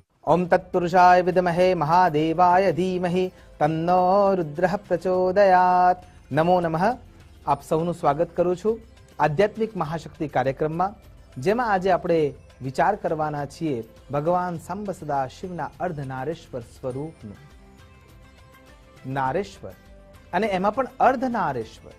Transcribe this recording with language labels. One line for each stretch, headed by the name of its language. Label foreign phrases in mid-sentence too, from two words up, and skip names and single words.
Sanskrit: ओम तत्पुरुषाय विद्महे महादेवाय धीमहि तन्नो रुद्रः प्रचोदयात्। नमो नमः।
Gujarati: आप સૌનું સ્વાગત કરું છું આધ્યાત્મિક મહાશક્તિ કાર્યક્રમમાં, જેમાં આજે આપણે વિચાર કરવાના છીએ ભગવાન સાંબ સદા શિવના અર્ધનારેશ્વર સ્વરૂપનું. નારેશ્વર અને એમાં પણ અર્ધનારેશ્વર.